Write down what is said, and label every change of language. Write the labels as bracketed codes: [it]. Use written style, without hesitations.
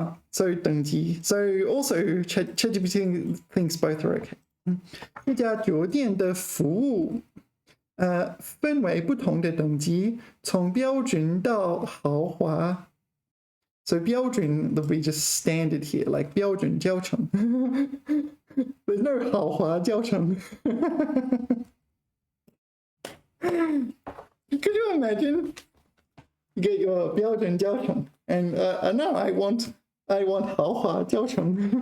[en] So 等级.So also ChatGPT thinks both are okay. [zh] 这家酒店的服务分为不同的等级，从标准到豪华。 [en] So 标准 would be just standard here, like 标准教程. There's no 豪华教程. Could you imagine? You get your 标准教程, and now I want 豪华教程.